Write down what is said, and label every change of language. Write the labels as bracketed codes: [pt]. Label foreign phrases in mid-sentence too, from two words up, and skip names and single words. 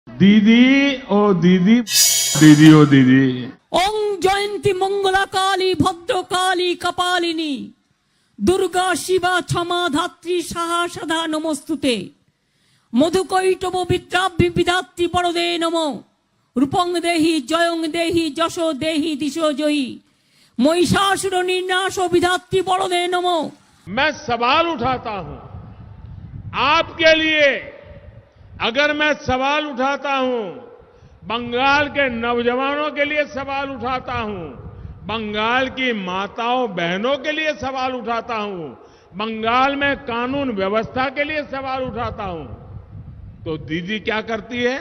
[hi] दीदी ओ दीदी, दीदी ओ दीदी। [sa] ओं जयंती मंगला काली भद्रकाली कपालिनी दुर्गा शिवा क्षमा धात्री साहा सदा नमस्तुते मधुकैटभ विद्राभ्य विधात्री परदे नमो रूपं देहि जयं देहि यशो देहि दिशो जयी महिषासुर निर्नाश विधात्री परदे नमो। [hi] मैं सवाल उठाता हूं आपके लिए। अगर मैं सवाल उठाता हूं, बंगाल के नौजवानों के लिए सवाल उठाता हूं, बंगाल की माताओं बहनों के लिए सवाल उठाता हूं, बंगाल में कानून व्यवस्था के लिए सवाल उठाता हूं, तो दीदी क्या करती है?